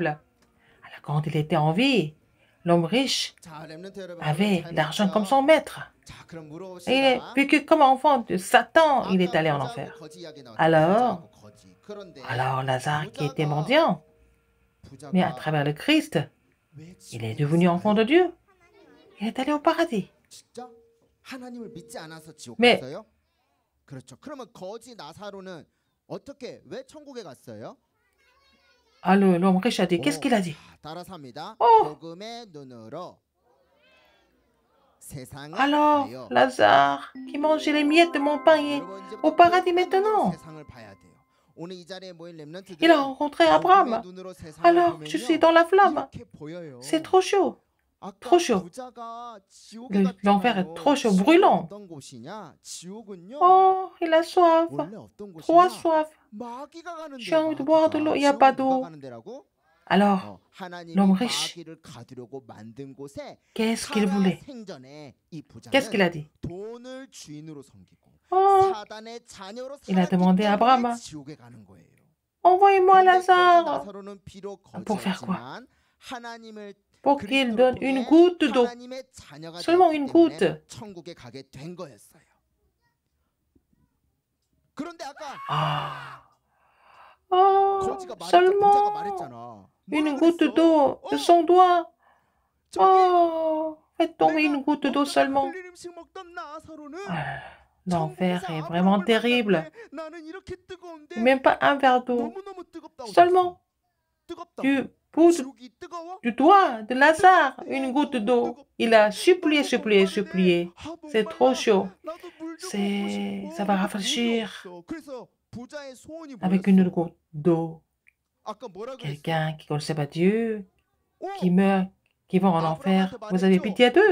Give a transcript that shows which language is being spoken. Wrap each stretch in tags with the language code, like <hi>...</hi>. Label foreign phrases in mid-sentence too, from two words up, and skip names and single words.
<fr>Alors quand il était en vie, l'homme riche avait l'argent comme son maître. Et il est vécu comme enfant de Satan, il est allé en enfer. Alors Lazare qui était mendiant, mais à travers le Christ, il est devenu enfant de Dieu. Il est allé au paradis.</fr> <ko>하나님을 믿지 않아서 지옥 네. 갔어요? 그렇죠. 그러면 거지 나사로는 어떻게 왜 천국에 갔어요?</ko> <fr>Alors l'homme riche a dit, qu'est-ce qu'il a dit?</fr> <ko>따라서 합니다. Oh. 복음의 눈으로 세상을</ko> <fr>Alors</fr> <ko>봐요.</ko> <fr>Lazare qui mangeait les miettes de mon pain est</fr> <ko>여러분, 이제</ko> <fr>au paradis</fr> <ko>복음의</ko> <fr>maintenant.</fr> <ko>눈으로 세상을 봐야 돼요. 오늘 이 자리에 모인 렘넌트들은</ko> <fr>Il a rencontré Abraham.</fr> <ko>복음의 눈으로 세상을</ko> <fr>Alors</fr> <ko>보면요,</ko> <fr>je suis dans la flamme.</fr> <ko>이렇게 보여요.</ko> <fr>C'est trop chaud.</fr> <ko>아까</ko> <fr>trop chaud.</fr> <ko>부자가 지옥에</ko> <fr>L'enfer</fr> <ko>갔잖아요.</ko> <fr>est trop chaud, brûlant.</fr> <ko>어떤 곳이냐? 지옥은요.</ko> <fr>Oh, il a soif.</fr> <ko>원래 어떤</ko> <fr>Trop</fr> <ko>곳이냐?</ko> <fr>soif.</fr> <ko>마귀가 가는</ko> <fr>J'ai envie de</fr> <ko>데야,</ko> <fr>boire de l'eau. Il n'y a</fr> <ko>지옥은</ko> <fr>pas</fr> <ko>누가</ko> <fr>d'eau.</fr> <ko>가는 데라고?</ko> <fr>Alors,</fr> <ko>하나님이</ko> <fr>l'homme riche.</fr> <ko>마귀를 가두려고 만든 곳에</ko> <fr>qu'est-ce qu'il voulait?</fr> <ko>생전에 이 부자는</ko> <fr>Qu'est-ce qu'il a dit?</fr> <ko>돈을 주인으로 섬기고 Oh, 사단의 자녀로</ko> <fr>Il a</fr> <ko>살았기</ko> <fr>demandé à</fr> <ko>때문에</ko> <fr>Abraham.</fr> <ko>지옥에 가는 거예요.</ko> <fr>envoyez-moi</fr> <ko>그런데 거지</ko> <fr>Lazare</fr> <ko>나사로는 비록</ko> <fr>Pour faire quoi?</fr> <ko>거지였지만 하나님을</ko> <fr>pour qu'il</fr> <ko>그리스도를</ko> <fr>donne</fr> <ko>통해</ko> <fr>une goutte d'eau.</fr> <ko>하나님의 자녀가</ko> <fr>Seulement</fr> <ko>되었기</ko> <fr>une</fr> <ko>때문에</ko> <fr>goutte.</fr> <ko>천국에 가게 된 거였어요. 그런데 아까</ko> <fr>Ah. Oh,</fr> <ko>거지가 부자가</ko> <fr>seulement</fr> <ko>말했잖아.</ko> <fr>une</fr> <ko>뭐라</ko> <fr>goutte</fr> <ko>그랬어?</ko> <fr>d'eau de son doigt.</fr> <ko>저기</ko> <fr>Oh, faites tomber une goutte d'eau</fr> <ko>어떤</ko> <fr>seulement.</fr> <ko>흘린 음식 먹던 나사로는</ko> <fr>Ah, L'enfer</fr> <ko>천국에서</ko> <fr>est vraiment</fr> <ko>아브라함을</ko> <fr>terrible.</fr> <ko>만났는데 나는 이렇게 뜨거운데</ko> <fr>Même pas un verre d'eau.</fr> <ko>너무너무 뜨겁다고</ko> <fr>Seulement</fr> <ko>뜨겁다고.</ko> <fr>du bout</fr> <ko>지옥이 뜨거워?</ko> <fr>du doigt de Lazare, une goutte d'eau. Il a supplié, supplié, supplié. C'est trop chaud. Ça va rafraîchir avec une goutte d'eau. Quelqu'un qui ne connaissait pas Dieu, qui meurt, qui va en enfer, vous avez pitié d'eux.</fr>